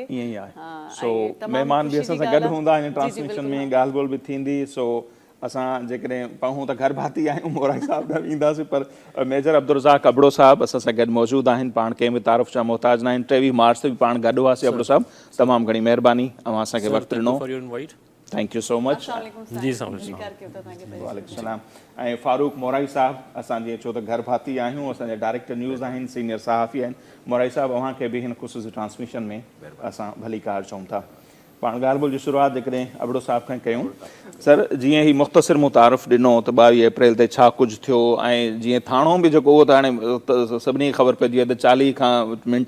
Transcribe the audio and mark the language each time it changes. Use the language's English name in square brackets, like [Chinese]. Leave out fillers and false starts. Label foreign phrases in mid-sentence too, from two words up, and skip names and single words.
[Sindhi] ईअं ई आहे सो महिमान बि असां सां गॾु हूंदा आहिनि ट्रांसमिशन में ॻाल्हि ॿोल बि थींदी सो असां जेकॾहिं पहूं त घर भाती आहियूं मोराई साहब ॾांहुं ईंदासीं पर मेजर अब्दुर्रज़ाक अबड़ो साहब असां सां गॾु मौजूदु आहिनि पाण कंहिं बि तारीफ़ जा मोहताज न आहिनि 23 मार्च ते बि पाण गॾु हुआसीं अबड़ो साहब तमामु घणी महिरबानी अवां असांखे वक़्तु ॾिनो [English] thank you so much [Sindhi] जी [Arabic] وعليكم السلام [Sindhi] ऐं फारूक मोराई साहब असां जीअं छो त घर भाती आहियूं असांजा [English] director news [Sindhi] आहिनि सीनियर सहाफ़ी आहिनि मोराई साहब अव्हांखे बि हिन ख़ुशूसी ट्रांसमिशन में असां भली कार चऊं था पाण ॻाल्हि ॿोल जी शुरूआति जेकॾहिं अबड़ो साहब खां कयूं सर जीअं ही मुख़्तसिर मुतारफ़ ॾिनो त 22 अप्रैल ते छा कुझु थियो ऐं जीअं थाणो बि जेको उहो त हाणे सभिनी खे ख़बर पइजी आहे त 40 खां मिंट